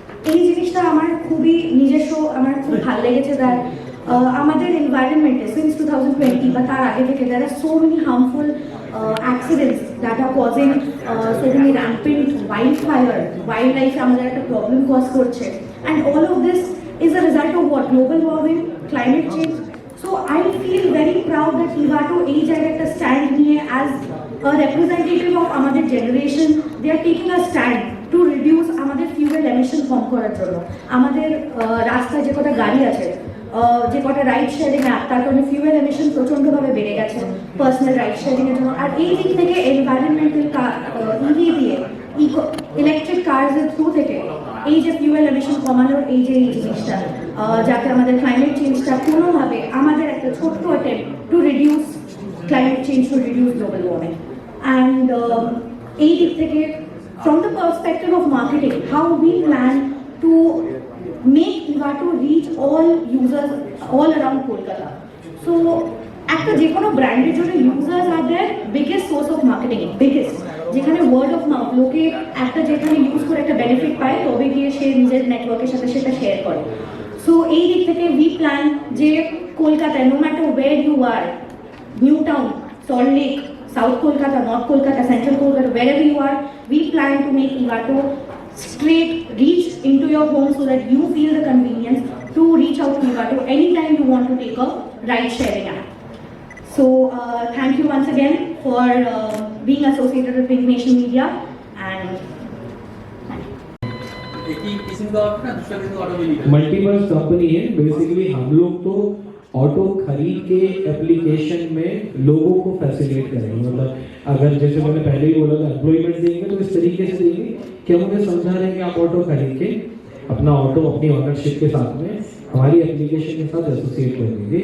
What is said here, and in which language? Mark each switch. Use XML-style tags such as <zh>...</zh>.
<bn>এই জিনিসটা আমার খুবই নিজস্ব, আমার খুব ভালো লেগেছে।</bn> <en>that আমাদের এনভায়রনমেন্টে since 2020 বা তার আগে থেকে there are so many harmful accidents that are causing so many rampant wildfire, wildlife</en> <bn>আমাদের একটা প্রবলেম কজ করছে,</bn> <en>and all of this is a result of what? Global warming, climate change. So I feel very proud that Ivato</en> <bn>এই জায়গায় একটা stand নিয়ে</bn> <en>as a representative of আমাদের generation, they are taking a stand to reduce আমাদের fuel emission</en> <bn>কম করার জন্য। আমাদের রাস্তায় যে কটা গাড়ি আছে, যে কটা রাইড শেয়ারিং অ্যাপ, তার কারণে ফিউয়েল এমিশন প্রচণ্ডভাবে বেড়ে গেছে পার্সোনাল রাইড শেয়ারিংয়ের জন্য। আর এই দিক থেকে এনভায়রনমেন্টাল ইভি দিয়ে ইলেকট্রিক কার্সের থ্রু থেকে এই যে ফিউয়েল এমিশন কমানোর এই যে জিনিসটা, যাতে আমাদের ক্লাইমেট চেঞ্জটা কোনোভাবে আমাদের একটা ছোট্ট attempt to reduce climate change, to reduce global warming.</bn> <en>and</en> <bn>এই দিক থেকে</bn> <en>from the perspective of marketing, how we plan to make Ivato reach all users all around Kolkata.</en> <bn>So একটা যে কোনো ব্র্যান্ডের জন্য users আর</bn> <en>their biggest source of marketing,</en> <bn>biggest, যেখানে word of mouth, লোকে একটা যেখানে ইউজ করে একটা বেনিফিট পায় তবে গিয়ে সে নিজের নেটওয়ার্কের সাথে সেটা শেয়ার করে। সো এই দিক থেকে</bn> <en>We plan যে কলকাতায় no matter where you are, New Town, Salt Lake, South Kolkata, North Kolkata, Central Kolkata, wherever you are, we plan to make Ivato straight reach into your home so that you feel the convenience to reach out to Ivato anytime you want to take a ride sharing app. So thank you once again for being associated with Big Nation Media and</en> <hi>एक ही किस्म का auto ना दूसरा किस्म का auto भी नहीं मल्टीपर्स company है। बेसिकली हम लोग तो ऑटो खरीद के एप्लीकेशन में लोगों को फैसिलिटेट करेंगे। मतलब अगर जैसे मैंने पहले ही बोला था एम्प्लॉयमेंट देंगे तो इस तरीके से देंगे कि हम उन्हें समझा रहे हैं कि आप ऑटो खरीद के अपना ऑटो अपनी ओनरशिप के साथ में हमारी एप्लीकेशन के साथ एसोसिएट कर देंगे।</hi>